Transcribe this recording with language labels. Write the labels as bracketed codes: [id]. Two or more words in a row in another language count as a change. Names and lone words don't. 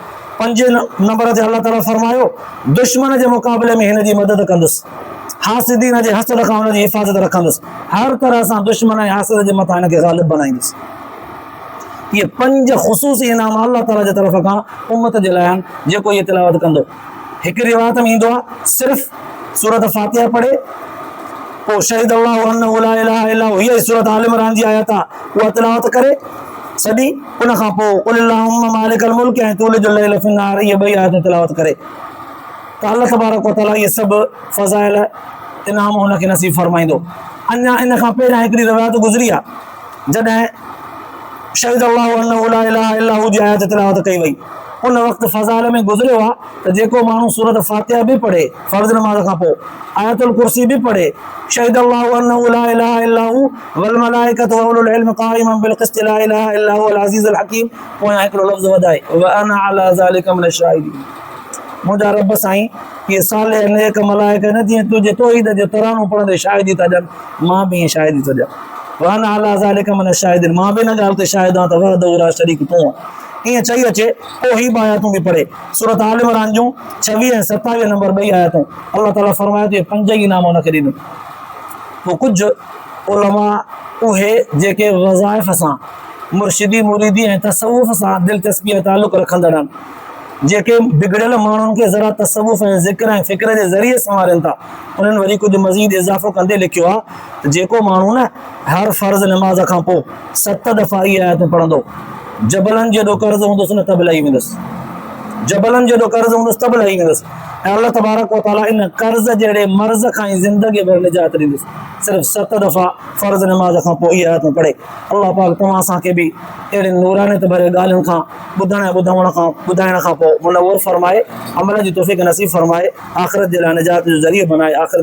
[sd] 5 नंबर ते अल्लाह ताला फरमायो दुश्मन जे मुक़ाबले में हिन जी मदद कंदुसि, हासिदीन जे हसद खां हुन जी हिफ़ाज़त रखंदुसि, हर तरह सां दुश्मन ऐं हासिद जे मथां हिन खे ग़ालिब बनाईंदुसि। ये 5 ख़ुसूसी इनाम अल्लाह ताला जे तरफ़ खां उम्मत जे लाइ आहिनि जेको इहे तिलावत कंदो। हिकु रिवायत में ईंदो आहे सिर्फ़ सूरत फातिहा पढ़े, पोइ [ar] شهد الله أنه لا إله إلا هو, [sd] हीअ सूरत आल इमरान जी आयत आहे, उहा तिलावत करे सॼी, उन खां पोइ [ar] قل اللهم مالك الملك [sd] ऐं [ar] تولج الليل في النهار, [sd] इहे 2 आयतूं तिलावत करे, त [ar] الله تبارك وتعالى [sd] इहे सभु फ़ज़ाइल इनाम हुनखे नसीब फरमाईंदो। अञा इन खां पहिरियां हिकिड़ी रिवायत गुज़री आहे, जॾहिं [ar] شهد الله أنه لا إله إلا هو [sd] जी आयत तिलावत कई वई, उन वक़्तु फ़ज़ाइल में गुज़रियो आहे त जेको माण्हू सूरत फातिहा बि पढ़े फ़र्ज़ नमाज़ खां पोइ, आयतुल कुर्सी बि पढ़े, [ar] شهد الله أنه لا إله إلا هو والملائكة وأولو العلم قائما بالقسط لا إله إلا هو العزيز الحكيم, [sd] पोयां हिकिड़ो लफ़्ज़ वधाए [ar] وأنا على ذلك من الشاهدين. [sd] मुंहिंजा रब साईं इहे साले नेक मलाइका न जीअं तुंहिंजे तौहीद जो तरानो पढ़ंदे शाहिदी था ॾियनि, मां बि ईअं शाहिदी थो ॾियां। [ar] وأنا على ذلك من الشاهدين, [sd] मां बि इन ॻाल्हि ते शाहिद आहियां त [ar] وحده لا شريك [sd] तूं आहे। ईअं चई अचे पोइ ही आयतूं बि पढ़े, सूरत आल इमरान जूं 26 ऐं 27 नंबर 2 आयतूं अल्लाह ताला फरमायो त 5 ई इनाम हुनखे ॾिनूं। पोइ कुझु उलमा उहे जेके वज़ाइफ़ सां मुर्शिदी मुरीदी ऐं तसव्वुफ़ सां दिलचस्पी ऐं तालुक़ रखंदड़ आहिनि, जेके बिगड़ियल माण्हुनि खे ज़रा तसव्वुफ़ ऐं ज़िक्र ऐं फ़िक्र जे ज़रिए संवारनि था, उन्हनि वरी कुझु मज़ीद इज़ाफ़ो कंदे लिखियो आहे त जेको माण्हू न हर फ़र्ज़ नमाज़ खां पोइ 7 दफ़ा इहे आयतूं पढ़ंदो, जबलनि जेॾो कर्ज़ हूंदुसि न त बि लही वेंदुसि, जबलनि जेॾो कर्ज़ हूंदुसि त बि लही वेंदुसि, ऐं [ar] الله تبارك وتعالى [sd] इन कर्ज़ जहिड़े मर्ज़ खां ई ज़िंदगी भर निजात ॾींदुसि, सिर्फ़ु 7 दफ़ा फ़र्ज़ नमाज़ खां पोइ इहे आयतूं पढ़े। अल्लाह पाक तव्हां असांखे बि अहिड़े नूरानियत भरे ॻाल्हियुनि खां ॿुधाइण खां पोइ मुनव्वर फरमाए, अमल जी तौफ़ीक़ नसीब फरमाए, आख़िरत जे लाइ निजात जो ज़रियो बनाए।